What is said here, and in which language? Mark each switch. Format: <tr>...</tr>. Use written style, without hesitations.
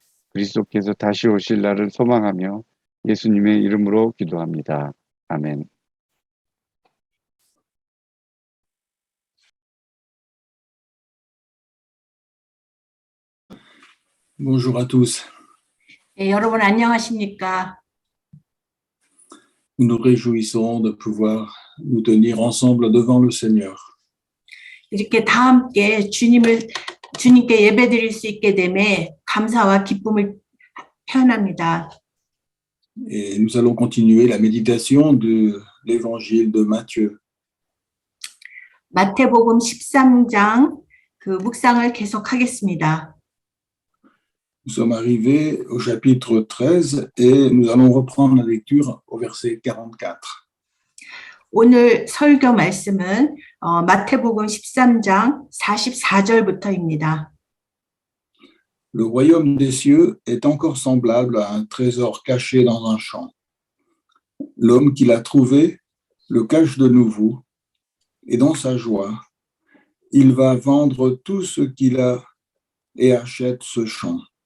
<ko>그리스도께서 다시 오실 날을 소망하며 예수님의 이름으로 기도합니다. 아멘.</ko> <fr>Bonjour à tous.</fr> <ko>네, 여러분 안녕하십니까?</ko> <fr>Nous nous réjouissons de pouvoir nous tenir ensemble devant le Seigneur.</fr> <ko>이렇게 다 함께 주님께 예배드릴 수 있게 됨에 감사와 기쁨을 표현합니다.</ko> <fr>Et nous allons continuer la méditation de l'évangile de Matthieu.</fr> <ko>마태복음 13장 그 묵상을 계속하겠습니다.</ko> <fr>Nous sommes arrivés au chapitre 13 et nous allons reprendre la lecture au verset 44.</fr> <ko>오늘 설교 말씀은 마태복음 13장 44절부터입니다.</ko> <fr>Le royaume des cieux est encore semblable à un trésor caché dans un champ. L'homme qui l'a trouvé le cache de nouveau et dans sa joie, il va vendre tout ce qu'il a et achète ce champ.</fr>